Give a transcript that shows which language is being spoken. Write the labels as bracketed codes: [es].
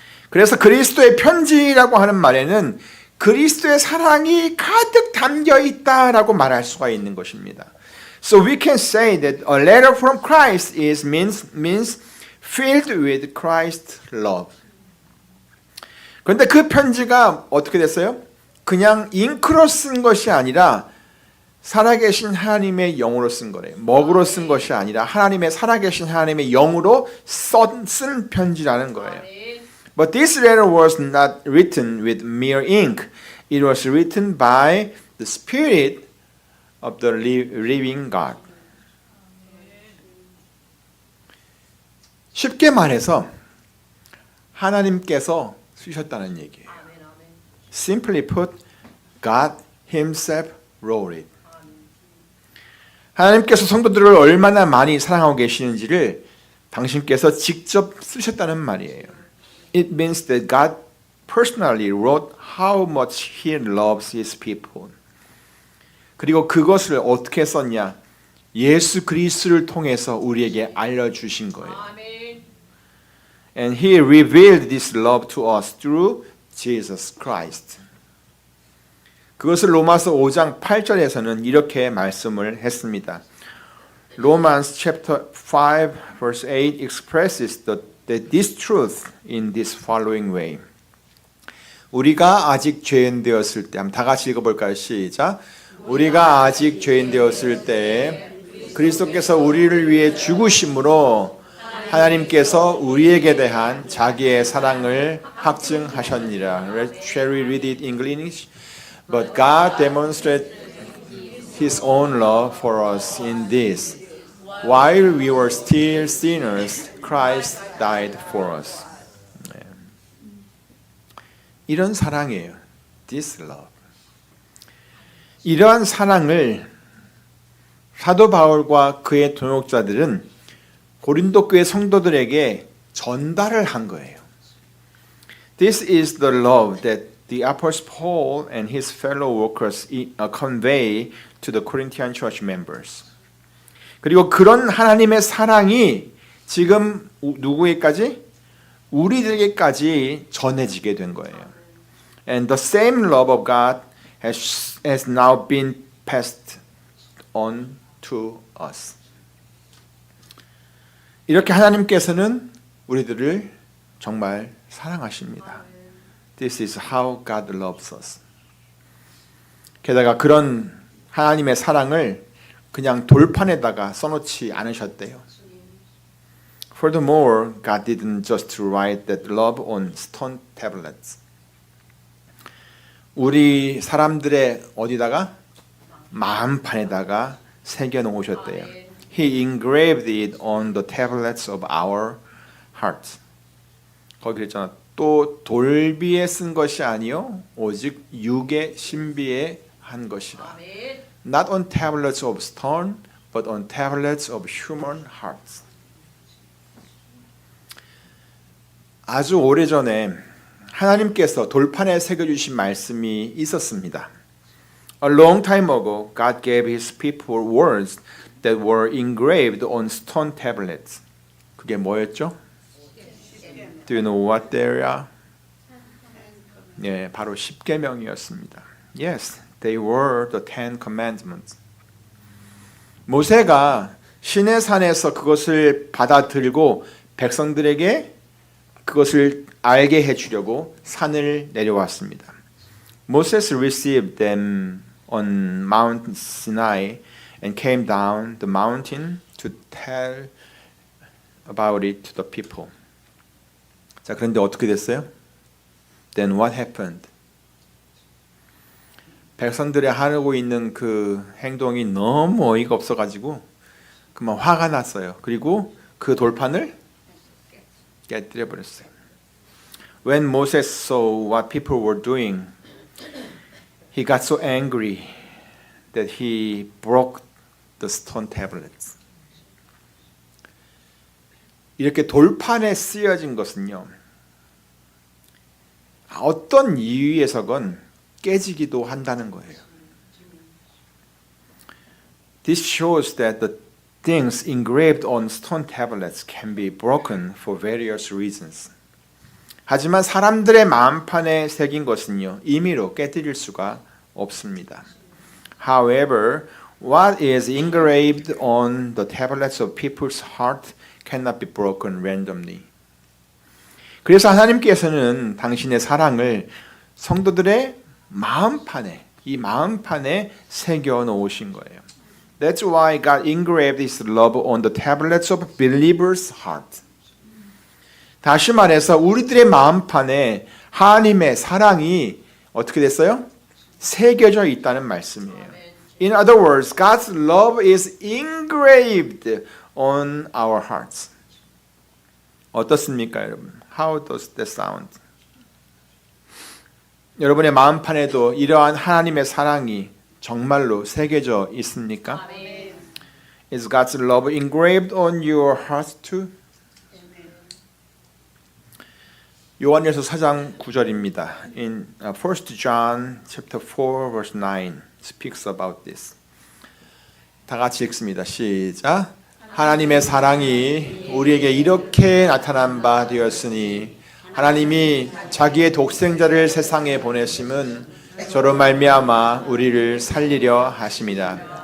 [ko] 그래서 그리스도의 편지라고 하는 말에는 그리스도의 사랑이 가득 담겨 있다라고 말할 수가 있는 것입니다. [en] So we can say that a letter from Christ means filled with Christ's love. [ko] 그런데 그 편지가 어떻게 됐어요? 그냥 잉크로 쓴 것이 아니라 살아계신 하나님의 영으로 쓴 거래요. 먹으로 쓴 것이 아니라 하나님의 살아계신 하나님의 영으로 쓴 편지라는 거예요. [en] But this letter was not written with mere ink. It was written by the Spirit of the living God. [ko] 쉽게 말해서 하나님께서 쓰셨다는 얘기예요. [en] Simply put, God Himself wrote it. [ko] 하나님께서 성도들을 얼마나 많이 사랑하고 계시는지를 당신께서 직접 쓰셨다는 말이에요. [en] It means that God personally wrote how much He loves His people. [ko] 그리고 그것을 어떻게 썼냐? 예수 그리스도를 통해서 우리에게 알려주신 거예요. [en] And He revealed this love to us through Jesus Christ. [ko] 그것을 로마서 5장 8절에서는 이렇게 말씀을 했습니다. [en] Romans chapter 5 verse 8 expresses this truth in this following way. [ko] 우리가 아직 죄인 되었을 때, 한번 다 같이 읽어볼까요? 시작. 우리가 아직 죄인 되었을 때 그리스도께서 우리를 위해 죽으심으로 하나님께서 우리에게 대한 자기의 사랑을 확증하셨니라. [en] Shall we read it in English? But God demonstrated His own love for us in this. While we were still sinners, Christ died for us. [ko] 이런 사랑이에요. [en] This love. [ko] 이러한 사랑을 사도 바울과 그의 동역자들은 고린도 교회 성도들에게 전달을 한 거예요. [en] This is the love that the Apostle Paul and his fellow workers convey to the Corinthian church members. [ko] 그리고 그런 하나님의 사랑이 지금 누구에게까지? 우리들에게까지 전해지게 된 거예요. [en] And the same love of God has now been passed on to us. [ko] 이렇게 하나님께서는 우리들을 정말 사랑하십니다. [en] This is how God loves us. [ko] 게다가 그런 하나님의 사랑을 그냥 돌판에다가 써놓지 않으셨대요. [en] Furthermore, God didn't just write that love on stone tablets. [ko] 우리 사람들의 어디다가? 마음판에다가 새겨놓으셨대요. [en] He engraved it on the tablets of our hearts. [ko] 거기 그랬잖아. 또 돌비에 쓴 것이 아니요 오직 육의 신비에 한 것이라. [en] Not on tablets of stone, but on tablets of human hearts. [ko] 아주 오래전에 하나님께서 돌판에 새겨주신 말씀이 있었습니다. [en] A long time ago, God gave His people words that were engraved on stone tablets. [ko] 그게 뭐였죠? [en] Do you know what they are? [ko] 예, 바로 십계명이었습니다. [en] Yes, they were the Ten Commandments. [ko] 모세가 시내산에서 그것을 받아들고 백성들에게 그것을 알게 해주려고 산을 내려왔습니다. [en] Moses received them on Mount Sinai and came down the mountain to tell about it to the people. [ko] 자, 그런데 어떻게 됐어요? [en] Then what happened? [ko] 백성들이 하고 있는 그 행동이 너무 어이가 없어가지고 그만 화가 났어요. 그리고 그 돌판을 깨뜨려 버렸어요. [en] When Moses saw what people were doing, he got so angry that he broke the stone tablets. [ko] 이렇게 돌판에 쓰여진 것은요, 어떤 이유에서건 깨지기도 한다는 거예요. [en] This shows that the things engraved on stone tablets can be broken for various reasons. [ko] 하지만 사람들의 마음판에 새긴 것은요, 임의로 깨뜨릴 수가 없습니다. [en] However, what is engraved on the tablets of people's heart cannot be broken randomly. [ko] 그래서 하나님께서는 당신의 사랑을 성도들의 마음판에, 이 마음판에 새겨 놓으신 거예요. [en] That's why God engraved His love on the tablets of believers' heart. [ko] 다시 말해서 우리들의 마음판에 하나님의 사랑이 어떻게 됐어요? 새겨져 있다는 말씀이에요. [en] In other words, God's love is engraved on our hearts. [ko] 어떻습니까, 여러분? [en] How does that sound? [ko] 여러분의 마음판에도 이러한 하나님의 사랑이 정말로 새겨져 있습니까? [en] Is God's love engraved on your heart too? [ko] 요한일서 4장 9절입니다. [en] In 1 John chapter 4 verse 9 speaks about this. [ko] 다 같이 읽습니다. 시작. 하나님의 사랑이 우리에게 이렇게 나타난 바 되었으니 하나님이 자기의 독생자를 세상에 보내심은 저로 말미암아 우리를 살리려 하심이다.